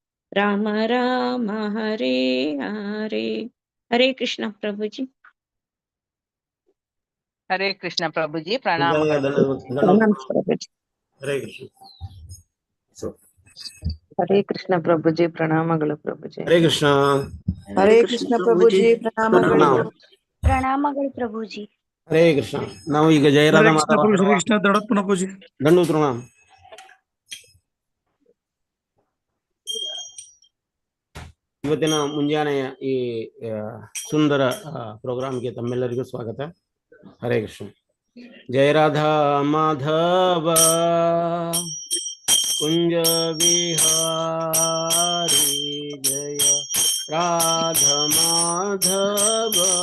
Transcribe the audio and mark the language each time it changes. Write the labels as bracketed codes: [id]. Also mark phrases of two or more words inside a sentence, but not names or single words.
[hi] राम राम हरे हरे। हरे कृष्ण प्रभु जी। हरे कृष्ण प्रभु जी, प्रणाम प्रणाम प्रभु जी। हरे कृष्ण। हरे कृष्ण प्रभुजी [kn] ಪ್ರಣಾಮಗಳು ಪ್ರಭುಜಿ. [hi] हरे कृष्ण। [kn] ಹರೇ ಕೃಷ್ಣ ಪ್ರಭುಜಿ ಪ್ರಣಾಮಗಳು. ಪ್ರಣಾಮಗಳು ಪ್ರಭುಜಿ. [hi] हरे कृष्ण। [kn] ನಾವು ಈಗ ಜಯರಾಧ ಮಾಧವ ಕೃಷ್ಣ ದೊಡ್ಡಪ್ಪನ ಪೂಜೆ ದಂಡು ಪ್ರಣಾಮ. ಇವತ್ತಿನ ಮುಂಜಾನೆಯ ಈ ಸುಂದರ ಪ್ರೋಗ್ರಾಮ್ಗೆ ತಮ್ಮೆಲ್ಲರಿಗೂ ಸ್ವಾಗತ. ಹರೇ ಕೃಷ್ಣ. ಜಯರಾಧ ಮಾಧವ ಕುಂಜ ವಿಹಾರಿ ಜಯ ರಾಧ ಮಾಧವ